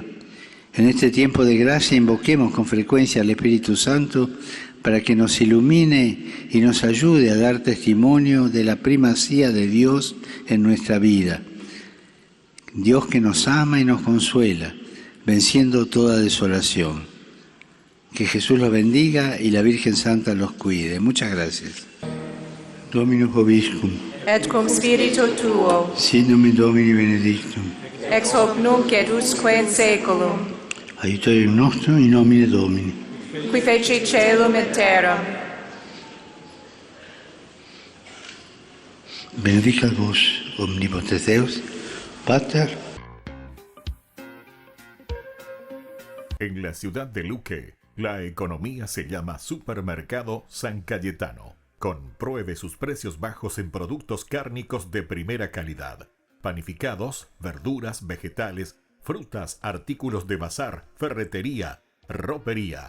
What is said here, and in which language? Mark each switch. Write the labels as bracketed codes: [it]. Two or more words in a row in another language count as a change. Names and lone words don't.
[es] En este tiempo de gracia invoquemos con frecuencia al Espíritu Santo para que nos ilumine y nos ayude a dar testimonio de la primacía de Dios en nuestra vida. Dios que nos ama y nos consuela, venciendo toda desolación. Que Jesús los bendiga y la Virgen Santa los cuide. Muchas gracias. [la] Dominus vobiscum. Et cum spiritu tuo, Sit nomen Domini benedictum. ex hoc nunc et usque in saeculum, Aiutorium nostrum in nomine Domini. qui feci caelum et terram. Benedicat vos, omnipotens Deus, Pater. [es] En la ciudad de Luque, la economía se llama Supermercado San Cayetano. Compruebe sus precios bajos en productos cárnicos de primera calidad. Panificados, verduras, vegetales, frutas, artículos de bazar, ferretería, ropería.